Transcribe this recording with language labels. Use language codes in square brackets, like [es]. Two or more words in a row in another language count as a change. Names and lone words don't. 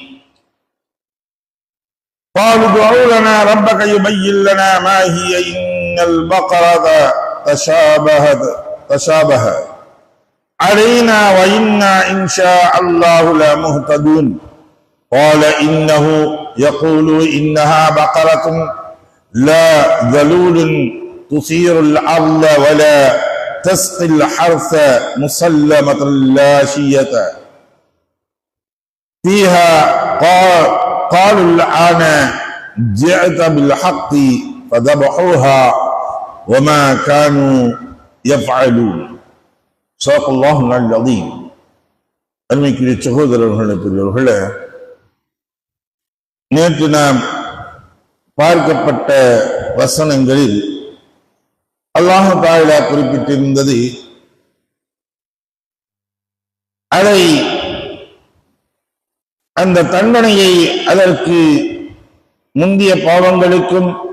[ar] قالوا ادعوا لنا ربك يبين لنا ما هي إن البقرة تشابه علينا وإنا إن شاء الله لمهتدون قال إنه يقول إنها بقرة لا ذلول تثير الأرض ولا تسقي الحرث مسلمة لا شية فيها قالوا الآن جئت بالحق فذبحوها وما كانوا يفعلون صدق الله العظيم. [ta] அருமைக்குரிய சகோதரர்களே பெரியவர்களே, நேற்று நாம் பார்க்கப்பட்ட வசனங்களில் [ar] الله تعالى [ta] குறிப்பிட்டிருந்தது அதை அந்த தண்டனையை அதற்கு முந்திய பாவங்களுக்கும்